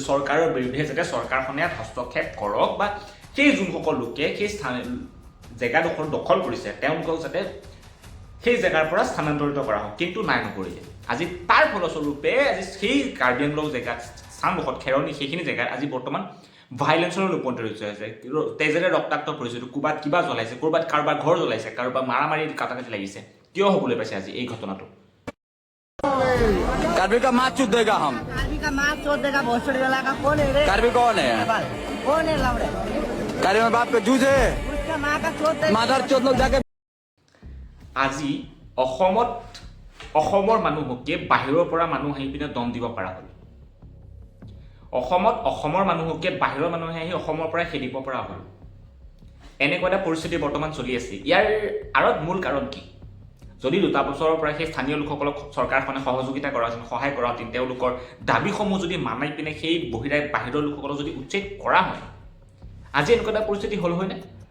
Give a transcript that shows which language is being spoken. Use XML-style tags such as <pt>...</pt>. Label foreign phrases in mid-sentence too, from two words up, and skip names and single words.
<as>চৰকাৰৰ বিৰুদ্ধে যাতে চৰকাৰখনে হস্তক্ষেপ কৰক বা সেই যোনসকল লোকে সেই জেগাডোখৰ দখল কৰিছে তেওঁলোকক যাতে সেই জেগাৰ পৰা স্থানান্তৰিত কৰা হওক কিন্তু নাই নকৰিলে আজি তাৰ ফলস্বৰূপে আজি সেই কাৰ্বি আংলং জেগাত স্থানডোখৰত খেৰণি সেইখিনি জেগাত আজি বৰ্তমান ভাইলেন্সৰ ৰূপান্তৰিত হৈছে তেজেৰে ৰক্তাক্ত পৰিস্থিতি ক'ৰবাত কিবা জ্বলাইছে ক'ৰবাত কাৰোবাৰ ঘৰ জ্বলাইছে কাৰোবাৰ মাৰামাৰি কাটাকাটি লাগিছে কিয় হ'বলৈ পাইছে আজি এই ঘটনাটো</as> <hi>कार्बी का माँ चूत देगा हम कार्बी का माँ चोद देगा भोसड़ी वाला का कौन है रे कार्बी कौन है कौन है लवड़े कार्बी में बाप का जूझ है उसका माँ का चोद देगा मादर चोत लोग जाके</hi> <as>আজি অসমৰ মানুহকে বাহিৰৰ পৰা মানুহ আহি পিনে দম দিব পৰা হ'ল অসমৰ মানুহকে বাহিৰৰ মানুহে আহি অসমৰ পৰা খেদিব পৰা হ'ল এনেকুৱা এটা পৰিস্থিতি বৰ্তমান চলি আছে ইয়াৰ আঁৰত মূল কাৰণ কি যদি 2 বছৰৰ পৰা সেই স্থানীয় লোকসকলক চৰকাৰখনে সহযোগিতা কৰাহেঁতেন সহায় কৰাহেঁতেন তেওঁলোকৰ দাবীসমূহ যদি মানাই পিনে সেই বাহিৰৰ লোকসকলক যদি উচ্ছেদ কৰা হয় আজি এনেকুৱা এটা পৰিস্থিতি হ'ল হয়নে</as>